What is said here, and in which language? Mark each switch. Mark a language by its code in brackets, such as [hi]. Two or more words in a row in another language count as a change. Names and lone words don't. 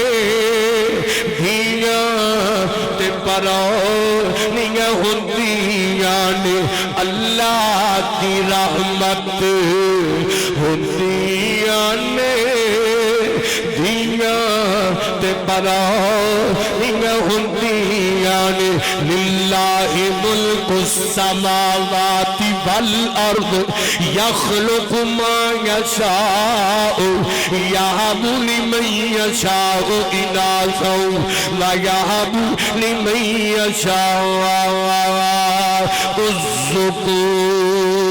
[pa] دھیاں تے پراہنیاں ہوندیاں نے اللہ دی رحمت ہوندیاں نے دھیاں تے پراہنیاں ہوندیاں نے [ar] لله ملك السماوات والأرض يخلق ما يشاء يهب لمن يشاء إناثا ويهب لمن يشاء الذكور